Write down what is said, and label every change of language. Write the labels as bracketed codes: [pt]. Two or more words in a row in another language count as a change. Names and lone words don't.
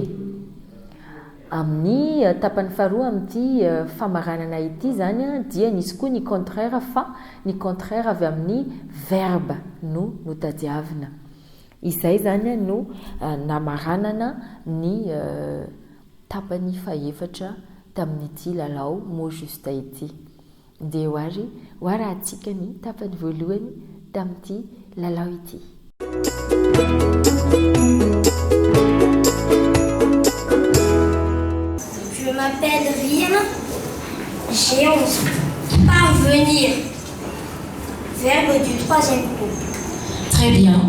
[mg] Amin'ny tapany faharoa amin'ity famaranana ity zany dia nisy koa ny contraire fa ny contraire avy amin'ny verbe no tadiavina. Izay zany no namaranana ny tapany fahaefatra tamin'ity lalao [fr] mot juste [mg] ity. Dia hoarahantsika ny tapany voalohany tamin'ity lalao ity. [fr] Je m'appelle Rire, j'ai 11 ans. Parvenir. Verbe du 3e groupe. Très bien.